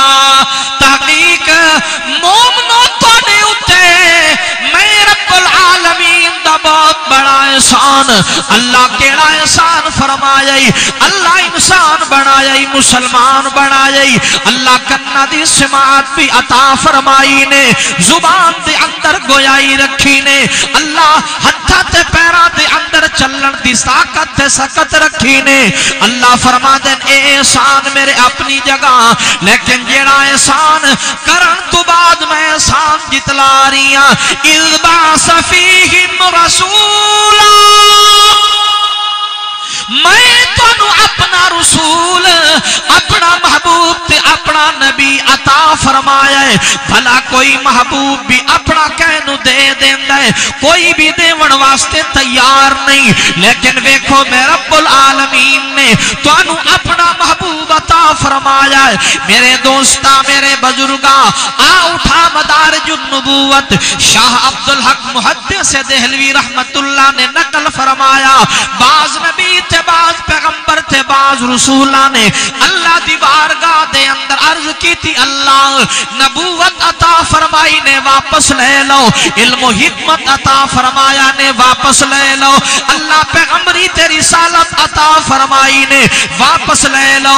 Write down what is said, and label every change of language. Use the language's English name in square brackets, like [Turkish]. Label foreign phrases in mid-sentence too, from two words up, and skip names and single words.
[Punjabi] تحقیق مومنوں تو نے اتے میں [Arabic] رب العالمین [Punjabi] دا بہت بڑا احسان اللہ کیڑا احسان فرمائی، اللہ انسان بنائی مسلمان بنائی، اللہ کنا دی سماعت بھی عطا فرمائی نے، زبان دے اندر گویائی رکھی نے، اللہ ہتھا تے پیرا دے اندر چلن دی طاقت تے سکت رکھی نے۔ اللہ فرما دین اے احسان میرے اپنی جگہ، لیکن جیڑا احسان کرن تو بعد میں احسان جتلا رہی ہاں۔ [Arabic] اذ بعث فیہم رسولا، [Punjabi] میں تو اپنا رسول اپنا محبوب تے اپنا نبی عطا فرمایا ہے۔ بھلا کوئی محبوب بھی اپنا چاہنا کہنو دے دیندہ ہے، کوئی بھی دیون واسطے تیار نہیں، لیکن ویکھو میں [Arabic] رب العالمین [Punjabi] نے تو انو اپنا محبوب عطا فرمایا ہے۔ میرے دوستا میرے بزرگا آ اٹھا مدارج النبوت، شاہ عبدالحق محدث دہلوی رحمت اللہ نے نقل فرمایا، بعض نبی تھے، بعض پیغمبر تھے، بعض رسولہ نے اللہ دی بارگاہ دے اندر عرض کی تھی اللہ نبوت عطا فرمائی نے واپس لے لو، علم و حکمت عطا فرمایا نے واپس لے لو، اللہ پیغمبری تے رسالت عطا فرمائی نے واپس لے لو،